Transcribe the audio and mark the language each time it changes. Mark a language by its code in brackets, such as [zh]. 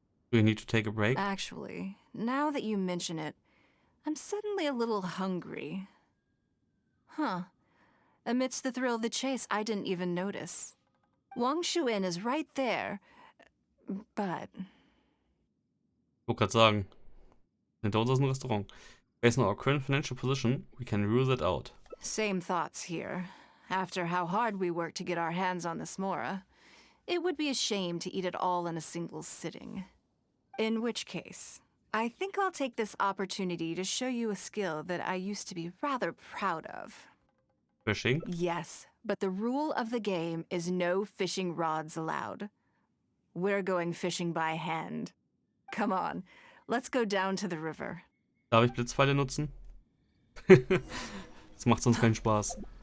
[en] Do we need to take a break? Actually, now that you mention it, I'm suddenly a little hungry. Huh. Amidst the thrill of the chase, I didn't even notice. Wangshu Inn is right there, but... [de] Ich wollte gerade sagen, hinter uns ist ein Restaurant. [en] Based on our current financial position, we can rule that out. Same thoughts here. After how hard we worked to get our hands on this Mora, it would be a shame to eat it all in a single sitting. In which case, I think I'll take this opportunity to show you a skill that I used to be rather proud of. Fishing? Yes, but the rule of the game is no fishing rods allowed. We're going fishing by hand. Come on, let's go down to the river. [de] Darf ich Blitzpfeile nutzen? Das macht sonst keinen Spaß.